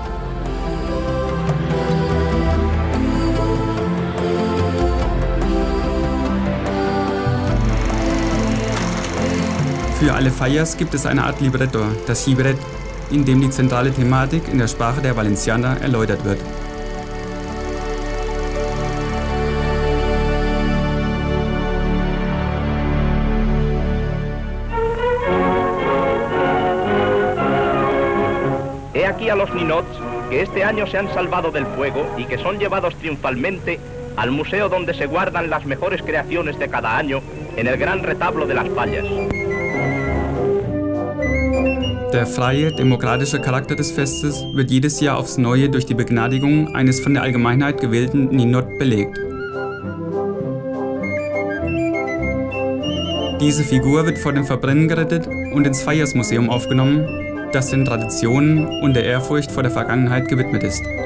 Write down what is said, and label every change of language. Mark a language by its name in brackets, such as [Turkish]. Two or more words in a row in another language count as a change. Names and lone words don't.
[German] Für alle Fayas gibt es eine Art Libretto, das Libret, in dem die zentrale Thematik in der Sprache der Valencianer erläutert wird. [Spanish] He aquí a los ninots que este año se han salvado del fuego y que son llevados triunfalmente al museo donde se guardan las mejores creaciones de cada año en el gran retablo de las Fallas. [German] Der freie, demokratische Charakter des Festes wird jedes Jahr aufs Neue durch die Begnadigung eines von der Allgemeinheit gewählten Ninot belegt. Diese Figur wird vor dem Verbrennen gerettet und ins Fayas-Museum aufgenommen, das den Traditionen und der Ehrfurcht vor der Vergangenheit gewidmet ist.